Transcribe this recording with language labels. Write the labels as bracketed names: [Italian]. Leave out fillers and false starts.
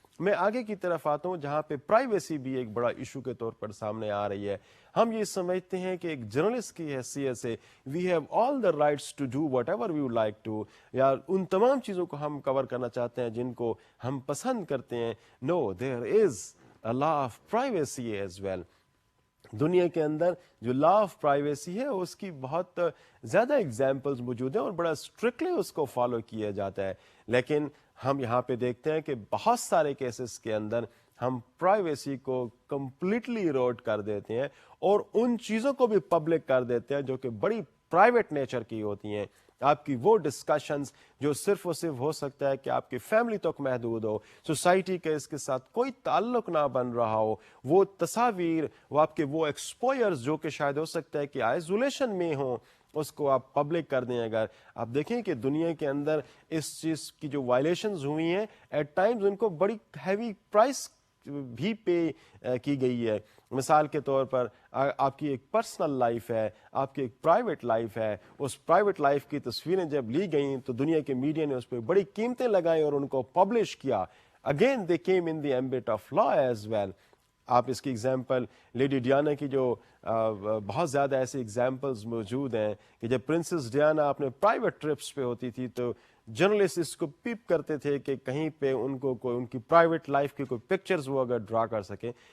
[Urdu] میں آگے کی طرف آتا ہوں جہاں پہ پرائیویسی بھی ایک بڑا ایشو کے طور پر سامنے آ رہی ہے. ہم یہ سمجھتے ہیں کہ ایک جرنلسٹ کی حیثیت سے [English] we have all the rights to do whatever we would like to, [Urdu] یا ان تمام چیزوں کو ہم کور کرنا چاہتے ہیں جن کو ہم پسند کرتے ہیں. [English] No, there is a law of privacy as well. [Urdu] دنیا کے اندر جو لا آف پرائیویسی ہے اس کی بہت زیادہ اگزامپلز موجود ہیں اور بڑا اسٹرکٹلی اس کو فالو کیا جاتا ہے. لیکن ہم یہاں پہ دیکھتے ہیں کہ بہت سارے کیسز کے اندر ہم پرائیویسی کو کمپلیٹلی ایروڈ کر دیتے ہیں اور ان چیزوں کو بھی پبلک کر دیتے ہیں جو کہ بڑی پرائیویٹ نیچر کی ہوتی ہیں. آپ کی وہ ڈسکشنز جو صرف اور صرف ہو سکتا ہے کہ آپ کی فیملی تک محدود ہو, سوسائٹی کا اس کے ساتھ کوئی تعلق نہ بن رہا ہو, وہ تصاویر, وہ آپ کے وہ ایکسپوئرز جو کہ شاید ہو سکتا ہے کہ آئسولیشن میں ہوں, اس کو آپ پبلک کر دیں. اگر آپ دیکھیں کہ دنیا کے اندر اس چیز کی جو وائلیشنز ہوئی ہیں ایٹ ٹائمز ان کو بڑی ہیوی پرائس بھی پے کی گئی ہے. مثال کے طور پر آپ کی ایک پرسنل لائف ہے, آپ کی ایک پرائیویٹ لائف ہے, اس پرائیویٹ لائف کی تصویریں جب لی گئیں تو دنیا کے میڈیا نے اس پہ بڑی قیمتیں لگائیں اور ان کو پبلش کیا. [English] Again they came in the ambit of law as well. [Urdu] آپ اس کی ایگزامپل لیڈی ڈیانا کی جو بہت زیادہ ایسے ایگزامپلز موجود ہیں کہ جب پرنسس ڈیانا اپنے پرائیویٹ ٹرپس پہ ہوتی تھی تو جرنلسٹ اس کو پیپ کرتے تھے کہ کہیں پہ ان کو کوئی ان کی پرائیویٹ لائف کی کوئی پکچرز وہ اگر ڈرا کر سکیں.